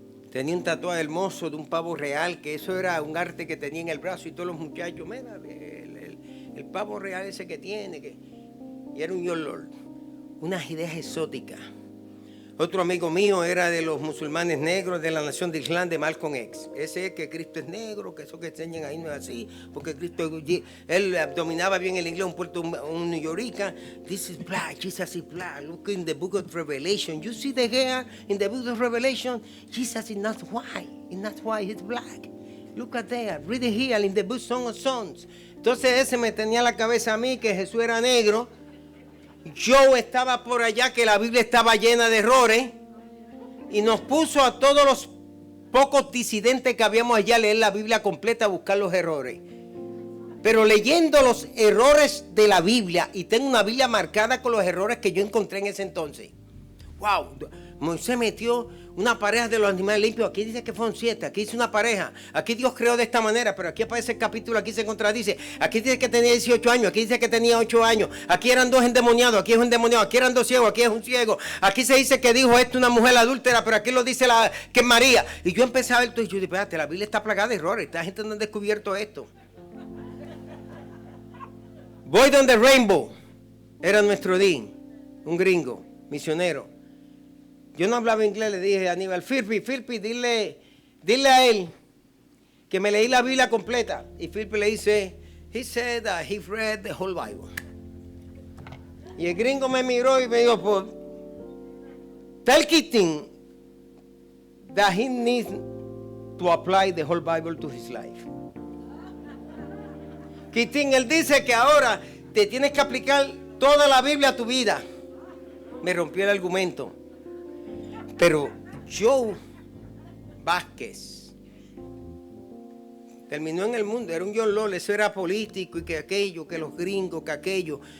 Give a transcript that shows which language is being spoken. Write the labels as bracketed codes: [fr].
[es] Tenía un tatuaje hermoso de un pavo real, que eso era un arte que tenía en el brazo, y todos los muchachos, mira, el pavo real ese que tiene. Y era un Young Lord. Unas ideas exóticas. Otro amigo mío era de los musulmanes negros de la nación de Islam, de Malcolm X. Ese es que Cristo es negro, que eso que enseñan ahí no es así, porque Cristo, él dominaba bien el inglés, un New Yorker. [en] This is black, Jesus is black. Look in the book of Revelation. You see the hair in the book of Revelation? Jesus is not white. It's not white, he's black. Look at there. Read it here in the book Song of Songs. [es] Entonces ese me tenía la cabeza a mí que Jesús era negro. Yo estaba por allá, que la Biblia estaba llena de errores, y nos puso a todos los pocos disidentes que habíamos allá a leer la Biblia completa, a buscar los errores. Pero leyendo los errores de la Biblia, y tengo una Biblia marcada con los errores que yo encontré en ese entonces. Wow, Moisés metió una pareja de los animales limpios. Aquí dice que fueron 7, aquí dice una pareja. Aquí Dios creó de esta manera, pero aquí aparece el capítulo, aquí se contradice. Aquí dice que tenía 18 años, aquí dice que tenía 8 años. Aquí eran 2 endemoniados, aquí es un endemoniado, aquí eran 2 ciegos, aquí es un ciego. Aquí se dice que dijo esto una mujer adúltera, pero aquí lo dice que es María. Y yo empecé a ver esto y yo dije, espérate, la Biblia está plagada de errores, esta gente no ha descubierto esto. Voy donde Rainbow, era nuestro dean, un gringo, misionero. Yo no hablaba inglés, le dije a Aníbal, Philpi, dile a él que me leí la Biblia completa. Y Philpi le dice, [en] he said that he read the whole Bible. [es] Y el gringo me miró y me dijo, pues, [en] tell Keating that he needs to apply the whole Bible to his life. [es] Keating, él dice que ahora te tienes que aplicar toda la Biblia a tu vida. Me rompió el argumento. Pero Joe Vázquez terminó en el mundo, era un John Lord, eso era político y que aquello, que los gringos, que aquello.